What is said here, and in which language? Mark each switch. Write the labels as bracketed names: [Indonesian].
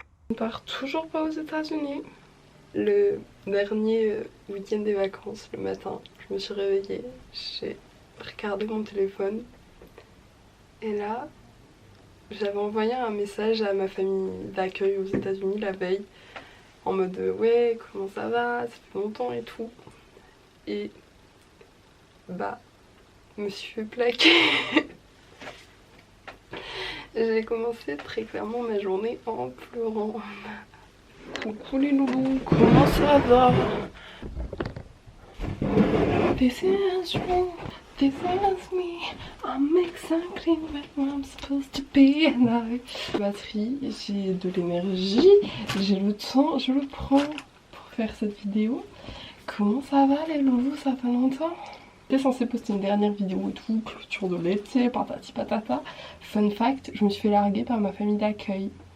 [French] On part toujours pas aux États-Unis. Le dernier week-end des vacances, le matin, je me suis réveillée, j'ai regardé mon téléphone et là, j'avais envoyé un message à ma famille d'accueil aux États-Unis la veille en mode ouais, comment ça va, ça fait longtemps et tout. Et bah, je me suis fait plaquer. J'ai commencé très clairement ma journée en pleurant. Coucou les loulous, comment ça va? [English] This is you, this is me, I'm exactly where I'm supposed to be. [French] Batterie, j'ai de l'énergie, j'ai le temps, je le prends pour faire cette vidéo. Comment ça va les loulous, ça fait longtemps? J'étais censée poster une dernière vidéo et tout, clôture de l'été, patati patata. [English] Fun fact, [French] je me suis fait larguer par ma famille d'accueil.